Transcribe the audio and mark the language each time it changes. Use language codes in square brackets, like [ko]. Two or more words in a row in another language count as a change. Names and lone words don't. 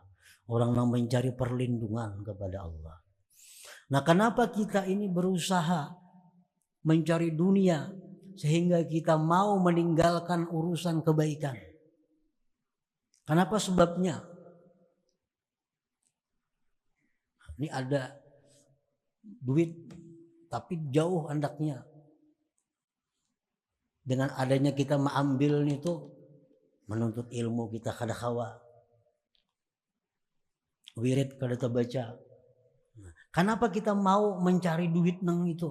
[id] Orang yang mencari perlindungan kepada Allah. Nah, kenapa kita ini berusaha mencari dunia sehingga kita mau meninggalkan urusan kebaikan? Kenapa sebabnya? [bjn] Ini ada duit tapi jauh andaknya. [id] Dengan adanya kita mengambil itu menuntut ilmu kita [bjn] kada kawa. Wirid kada terbaca. [id] Kenapa kita mau mencari duit nang itu?